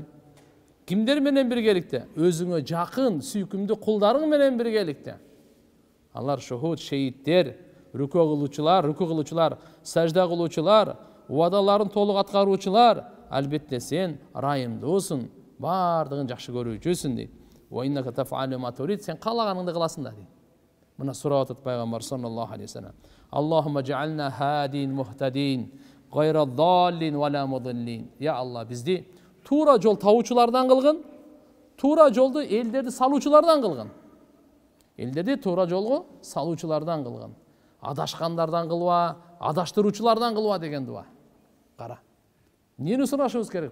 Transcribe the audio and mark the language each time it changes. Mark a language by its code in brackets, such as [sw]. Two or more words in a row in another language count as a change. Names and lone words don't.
[ky] Кимдер менен биргеликте? Өзүңө жакын, сүйкүмдүү кулдарың менен биргеликте. Алар шухуд, шейиттер, рүкү кылуучулар, сажда кылуучулар, убадаларын толук аткаруучулар, албетте сен ырайымдуусуң, бардыгын жакшы көрүүчүсүң дейт. [ar] وإنك تفعل ما تريد, [ky] сен каалаганыңды кыласың да дейт. Мына сурап атат пайгамбар [ar] صلى الله عليه وسلم. اللهم اجعلنا هادين مهتدين غير ضالين ولا مضلين. [ky] Я Алла, бизди тура жол табуучулардан кылгын, тура жолду элдерди салуучулардан кылгын. Элдерди тура жолго салуучулардан кылгын. Адашкандардан кылба, адаштыруучулардан кылба деген дуа. Кара. Нени сурашыбыз керек?